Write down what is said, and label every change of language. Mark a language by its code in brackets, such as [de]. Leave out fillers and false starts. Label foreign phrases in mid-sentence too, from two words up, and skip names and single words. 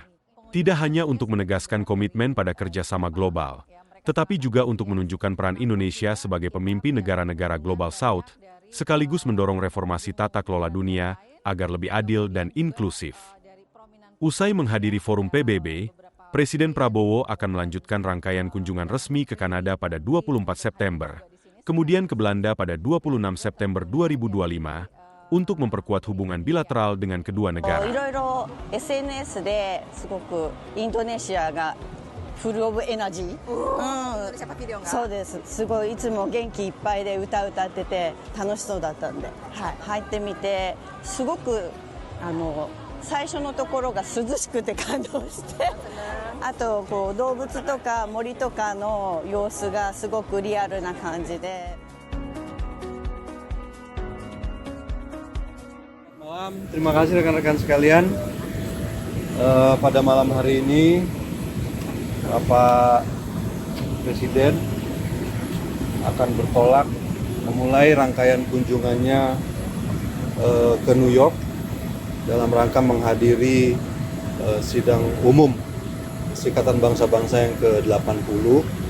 [id] Tidak hanya untuk menegaskan komitmen pada kerjasama global, tetapi juga untuk menunjukkan peran Indonesia sebagai pemimpin negara-negara Global South, sekaligus mendorong reformasi tata kelola dunia agar lebih adil dan inklusif. Usai menghadiri forum PBB, Presiden Prabowo akan melanjutkan rangkaian kunjungan resmi ke Kanada pada 24 September, kemudian ke Belanda pada 26 September 2025, untuk memperkuat hubungan bilateral dengan kedua negara. [ja] いろいろ SNS ですごくインドネシアが [en] full of energy, [ja] そうです。すごいいつも元気いっぱいで歌ってて楽しそうだったんで、入ってみてすごく最初のところが涼しくて感動して、あとこう動物とか森とかの様子がすごくリアルな感じで。 [id] Terima kasih rekan-rekan sekalian. Pada malam hari ini Bapak Presiden akan bertolak memulai rangkaian kunjungannya ke New York dalam rangka menghadiri sidang umum Perserikatan Bangsa-Bangsa yang ke-80.